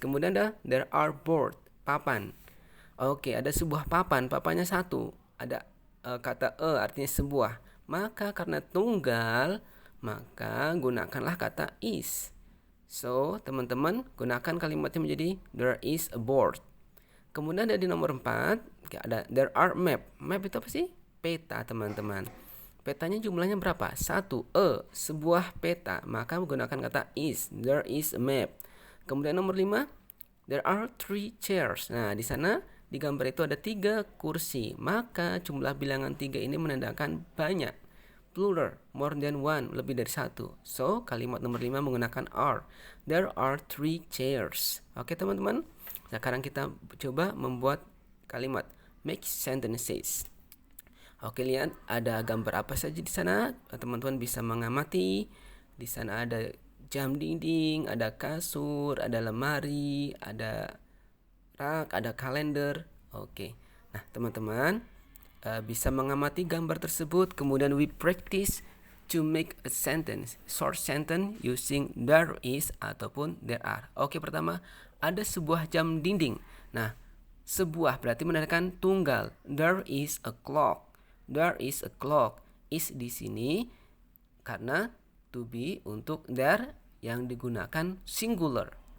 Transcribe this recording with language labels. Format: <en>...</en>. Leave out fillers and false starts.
<en>Kemudian there are board, papan.</en> <id>Oke, ada sebuah papan, papannya 1. Ada kata artinya sebuah. Maka karena tunggal, maka gunakanlah kata is. So, teman-teman, gunakan kalimatnya menjadi</id> <en>there is a board.</en> <id>Kemudian ada di nomor 4, ada</id> <en>there are map.</en> <id>Map itu apa sih? Peta, teman-teman. Petanya jumlahnya berapa? 1, sebuah peta. Maka menggunakan kata is.</id> <en>There is a map.</en> <id>Kemudian nomor 5,</id> <en>there are 3 chairs.</en> <id>Nah, di sana di gambar itu ada 3 kursi. Maka jumlah bilangan 3 ini menandakan banyak.</id> <en>Plural, more than one,</en> <id>lebih dari 1. So, kalimat nomor 5 menggunakan are.</id> <en>There are 3 chairs.</en> <id>Oke, teman-teman. Sekarang kita coba membuat kalimat</id> <en>make sentences.</en> <id>Oke, lihat ada gambar apa saja di sana. Teman-teman bisa mengamati. Di sana ada jam dinding, ada kasur, ada lemari, ada rak, ada kalender. Oke. Nah, teman-teman bisa mengamati gambar tersebut.</id> <en>Kemudian we practice to make a sentence, short sentence using there is ataupun there are.</en> <id>Oke, pertama ada sebuah jam dinding. Nah, sebuah berarti menandakan tunggal.</id> <en>There is a clock. There is a clock. Is</en> <id>di sini karena</id> <en>to be untuk there yang digunakan singular.</en>